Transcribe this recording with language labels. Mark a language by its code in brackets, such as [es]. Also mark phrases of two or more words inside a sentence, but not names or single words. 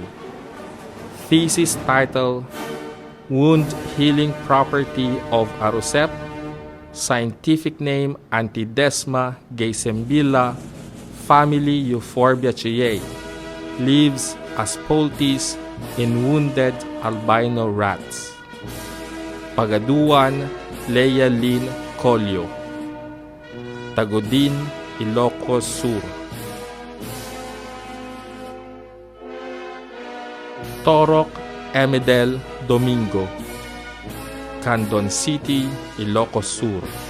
[en] Thesis title, Wound Healing Property of Arosep. Scientific name, Antidesma caesembilla, family Euphorbiaceae. Lives as poultice in wounded albino rats. Pagaduan, Leia Lynn Colio. Tagodin, Ilocos Sur. Torok, Emedel Domingo. Candon City, Ilocos Sur.